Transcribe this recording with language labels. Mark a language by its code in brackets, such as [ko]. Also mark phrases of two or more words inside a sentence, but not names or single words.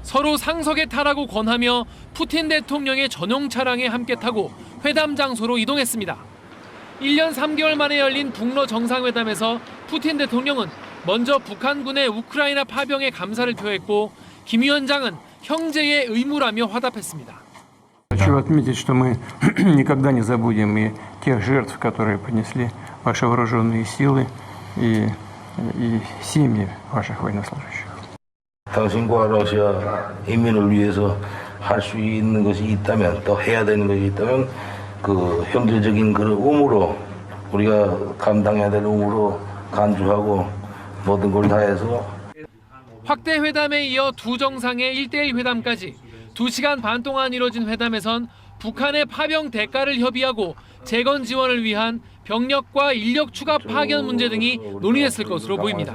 [ko] 서로 상석에 타라고 권하며 푸틴 대통령의 전용 차량에 함께 타고 회담 장소로 이동했습니다. 1년 3개월 만에 열린 북러 정상회담에서 푸틴 대통령은 먼저 북한군의 우크라이나 파병에 감사를 표했고 김 위원장은 형제의 의무라며 화답했습니다. [ru] Хочу отметить, что мы никогда не забудем и тех жертв, которые понесли ваши вооруженные силы и семьи ваших военнослужащих. [ko] 당신과 러시아 인민을 위해서 할 수 있는 것이 있다면, 또 해야 되는 것이 있다면 그 형제적인 그런 의무로 우리가 감당해야 될 의무로 간주하고 모든 걸 다해서. 확대 회담에 이어 두 정상의 1대1 회담까지 2시간 반 동안 이뤄진 회담에선 북한의 파병 대가를 협의하고 재건 지원을 위한 병력과 인력 추가 파견 문제 등이 논의됐을 것으로 보입니다.